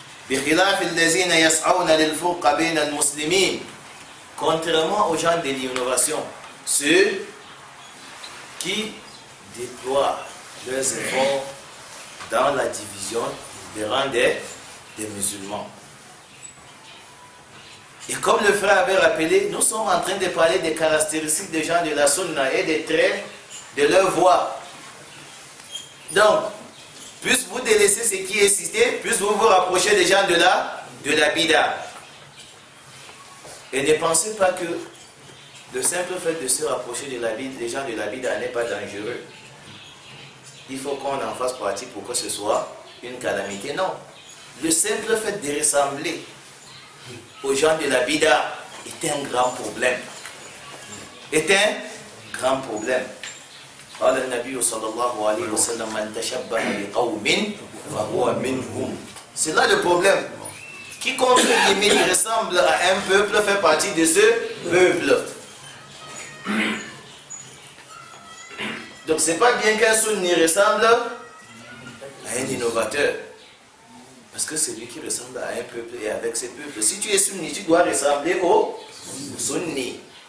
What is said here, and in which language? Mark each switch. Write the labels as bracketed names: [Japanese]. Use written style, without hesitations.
[Arabic] بخلاف الذين يسعون للفرقة بين المسلمين. [French] Contrairement aux gens de l'innovation, ceux qui déploient leurs efforts dans la division des rangs des musulmans. Et comme le frère avait rappelé, nous sommes en train de parler des caractéristiques des gens de la sunna et des traits de leur voie. Donc, plus vous délaissez ce qui est cité, plus vous vous rapprochez des gens de la bida. Et ne pensez pas que le simple fait de se rapprocher des gens de la bida n'est pas dangereux. Il faut qu'on en fasse partie pour que ce soit une calamité. Non. Le simple fait de ressembler aux gens de la bida est un grand problème. Est un grand problème. [Arabic] قال النبي صلى الله عليه وسلم من تشبه بقوم فهو منهم. [French] C'est là le problème. Quiconque ressemble à un peuple fait partie de ce peuple. Donc c'est pas bien qu'un sunni ressemble à un innovateur. Parce que c'est lui qui ressemble à un peuple et avec ce peuple. Si tu es sunni, tu dois ressembler au sunni.